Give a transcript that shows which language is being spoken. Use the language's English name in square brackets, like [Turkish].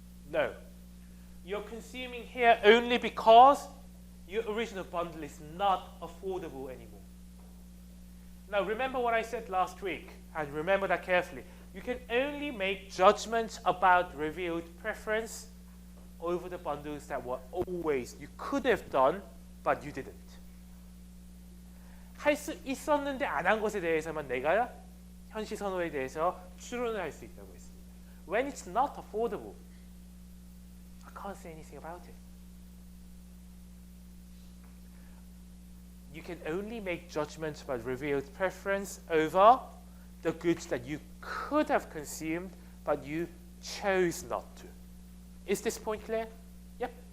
[English] No. You're consuming here only because your original bundle is not affordable anymore. Now, remember what I said last week, and remember that carefully. You can only make judgments about revealed preference over the bundles that were always, you could have done, but you didn't. [Korean] 할 수 있었는데 안 한 것에 대해서만 내가 현시 선호에 대해서 추론을 할 수 있다고 했습니다. [English] When it's not affordable, I can't say anything about it. You can only make judgments about revealed preference over the goods that you could have consumed, but you chose not to. Is this point clear? Yep.